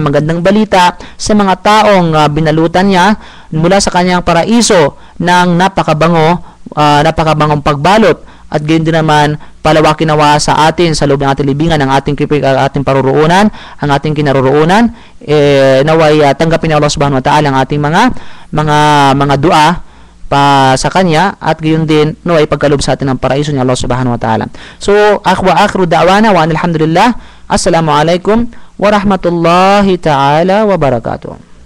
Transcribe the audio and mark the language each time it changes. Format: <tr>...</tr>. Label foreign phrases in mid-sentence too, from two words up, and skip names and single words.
<tl>magandang balita, sa mga taong binalutan niya mula sa kanyang paraiso ng napakabangong pagbalot at gayon din naman palawakin nawa sa atin sa loob ng ating libingan ang ating ating paruroonan, ang ating kinaroroonan, naway tanggapin ni</tl> <ar>الله سبحانه وتعالى</ar> <tl>ang ating mga dua pa sa kanya at gayon din naway pagkalob sa atin ng paraiso ni</tl> <ar>الله سبحانه وتعالى. So آخر دعوانا والحمد لله. السلام عليكم ورحمة الله تعالى وبركاته.</ar>